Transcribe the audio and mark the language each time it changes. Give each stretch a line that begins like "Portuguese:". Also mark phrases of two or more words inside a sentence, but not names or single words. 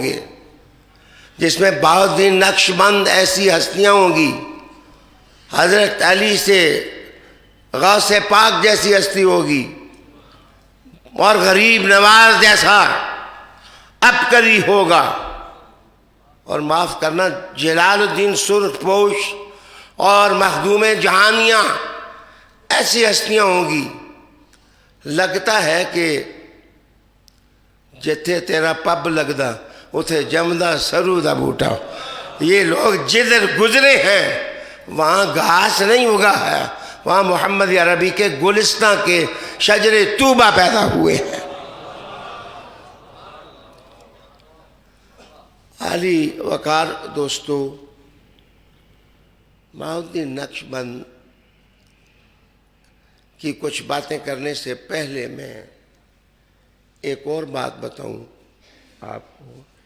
Urdu: گے، جس میں بہاؤالدین نقشبند ایسی ہستیاں ہوں گی، حضرت علی سے غوث پاک جیسی ہستی ہوگی، اور غریب نواز جیسا عبقری ہوگا، اور معاف کرنا جلال الدین سرخ پوش اور مخدوم جہانیاں ایسی ہستیاں ہوں گی۔ لگتا ہے کہ
Punjabi: جتھے تیرا پب لگدا اوتھے جمدا سرو دا بوٹا.
Urdu: یہ لوگ جدھر گزرے ہیں وہاں گھاس نہیں اگا ہے، وہاں محمد عربی کے گلستاں کے شجرے طوبیٰ پیدا ہوئے ہیں. عالی وقار دوستو، بہاؤالدین نقشبند کی کچھ باتیں کرنے سے پہلے میں ایک اور بات بتاؤں آپ کو